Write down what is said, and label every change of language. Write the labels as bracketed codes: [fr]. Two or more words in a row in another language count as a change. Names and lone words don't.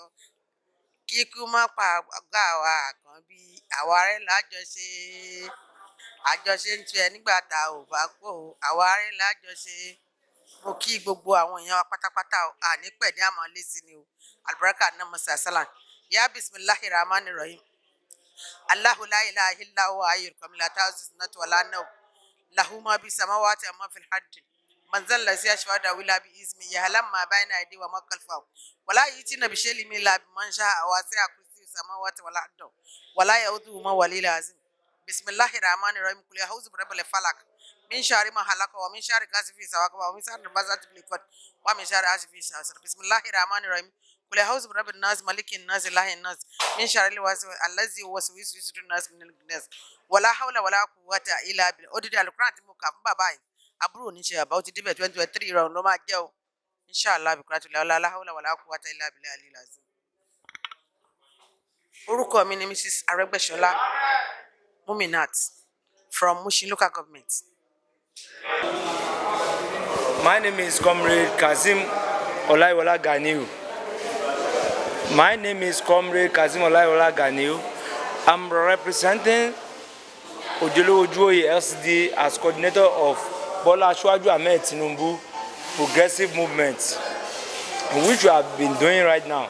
[yo] Kíkú má pa àgbà wa Àkànbí, àwa rẹ̀ lájọṣe. Àjọṣe ń tu ẹ nígbà tá ò bá pọ̀ o, àwa rẹ̀ lájọṣe. Mo kí gbogbo àwọn èèyàn wa pátápátá o, àní pẹ̀lú àmọ́ lé sí ni o. Albaraka náà mọ̀ sàlám. [ar] يا بسم الله الرحمن الرحيم. الله لا إله إلا هو الحي القيوم لا تأخذه سنة ولا نوم. له ما بالسماوات وما في الأرض. من ذا الذي يشهد إلا بإذنه يعلم ما بين أيديهم وما خلفهم. ولا يحيطون بشيء من علمه إلا بمن شاء ووسع كرسيه السماوات والأرض. ولا يؤوده العلي العظيم. بسم الله الرحمن الرحيم. قل أعوذ برب الفلق. من شر ما خلق ومن شر غاسق إذا وقب ومن شر النفاثات في العقد ومن شر حاسد إذا حسد. بسم الله الرحمن الرحيم. قل أعوذ برب الناس ملك الناس إله الناس من شر الوسواس الذي يوسوس في صدور الناس من الناس ولا حول ولا قوة إلا بالله. [yo] Odidi Al-Qur'an tí mo kà fún bàbá yìí, àbúrò ní ṣe bàbá, ó ti débẹ̀ 2023 ìrọ̀rùn ló máa jẹ́ o. [ar] إن شاء الله بقراءة الله لا حول ولا قوة إلا بالله العلي العظيم. [yo] Orúkọ mi ni Mrs. [en] Arẹ́gbẹ́ṣọlá Muminat from Mushin local government. My name is Comrade Kazim Olaiwola Ganiu. My name is Comrade Kazim Olaiwola Ganiu. I'm representing Ojolo Ojuoye LCD as coordinator of Bola Ahmed Tinubu Progressive Movement, which we have been doing right now.